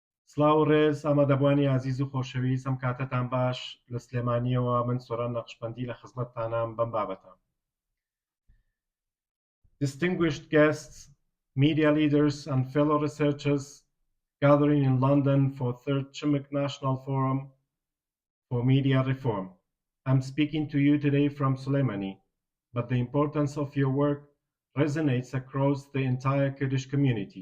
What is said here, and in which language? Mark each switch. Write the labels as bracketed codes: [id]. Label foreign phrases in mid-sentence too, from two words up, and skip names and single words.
[ckb] سڵاو و ڕێز ئامادەبوانی عزیز و خۆشەویست ئەم کاتتان باش لە سلێمانیەوە من سۆران نەقشبەندی لە خزمەتتانام بەم بابەتە. [en] Distinguished guests, media leaders and fellow researchers gathering in London for Third Chimic National Forum for Media Reform. I'm speaking to you today from Soleimani, but the importance of your work resonates across the entire Kurdish community.